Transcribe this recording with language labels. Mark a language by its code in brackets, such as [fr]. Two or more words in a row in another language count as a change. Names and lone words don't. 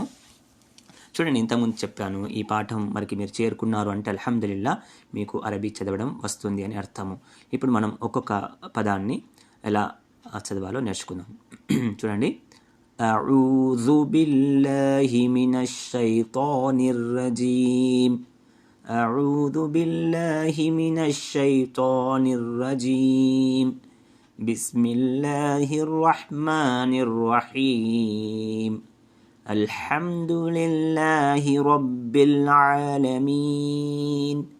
[te] చూడండి, ఇంతకుముందు చెప్పాను, ఈ పాఠం మరికి మీరు చేరుకున్నారు అంటే అల్హమ్దులిల్లాహ్ మీకు అరబీ చదవడం వస్తుంది అని అర్థము. ఇప్పుడు మనం ఒక్కొక్క పదాన్ని ఎలా చదవాలో నేర్చుకుందాం. [ar] చూడండి, أعوذ بالله من الشيطان الرجيم. أعوذ بالله من الشيطان الرجيم. بسم الله الرحمن الرحيم. الحمد لله رب العالمين.